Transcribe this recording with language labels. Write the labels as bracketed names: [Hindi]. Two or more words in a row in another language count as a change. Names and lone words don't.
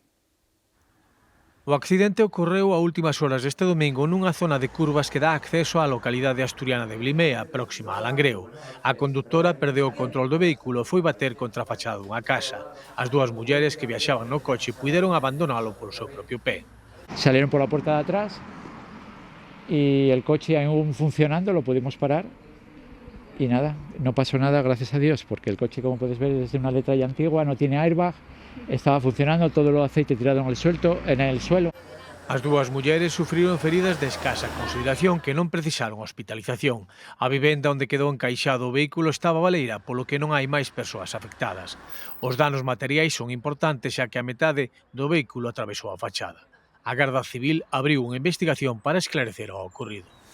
[Galician] O accidente ocorreu a últimas horas deste domingo nunha zona de curvas que dá acceso á localidade asturiana de Blimea, próxima a Langreo. A conductora perdeu o control do vehículo e foi bater contra a fachada dunha casa. As 2 mulleres que viaxaban no coche puideron abandonalo polo seu propio pé. [Spanish] Salieron por la puerta de atrás y el coche aún funcionando, lo pudimos parar y nada, no pasó nada, gracias a Dios, porque el coche, como puedes ver, es de una letra ya antigua, no tiene airbag. Estaba funcionando, todo o aceite tirado en el suelo. [Galician] As 2 mulleres sufriron feridas de escasa consideración que non precisaron hospitalización. A vivenda onde quedou encaixado o vehículo estaba baleira, polo que non hai máis persoas afectadas. Os danos materiais son importantes, xa que a metade do vehículo atravesou a fachada. A Garda Civil abriu unha investigación para esclarecer o ocorrido.